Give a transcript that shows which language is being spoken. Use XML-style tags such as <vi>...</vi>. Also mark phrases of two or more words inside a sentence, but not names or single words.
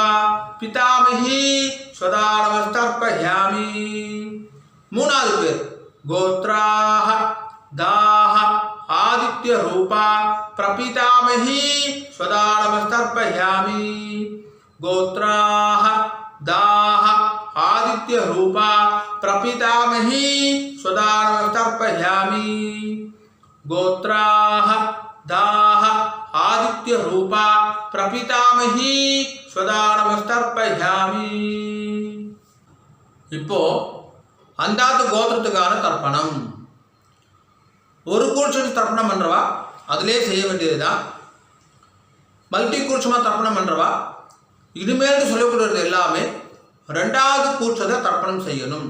<sa>पितामही स्वदा नमस्तर्पयामि</sa> <ta>மூணாவது பேர்</ta> <sa>गोत्राः दाः आदित्य रूपा प्रपितामही स्वदा नमस्तर्पयामि गोत्राः दाः आदित्य रूपा प्रपितामही स्वदा नमस्तर्पयामि गोत्राः दाः आदित्य रूपा प्रपितामही स्वदा नमस्तर्पयामि</sa> <ta>இப்போ அந்தாத்து கோத்திரத்துக்கான தர்ப்பணம். ஒரு கூட்சம் தர்ப்பணம் பண்ணுறவா அதிலே செய்ய வேண்டியது தான். மல்டி கூட்சமாக தர்ப்பணம் பண்ணுறவா இனிமேல் சொல்லக்கூடியது எல்லாமே ரெண்டாவது கூட்சத்தை தர்ப்பணம் செய்யணும்.</ta>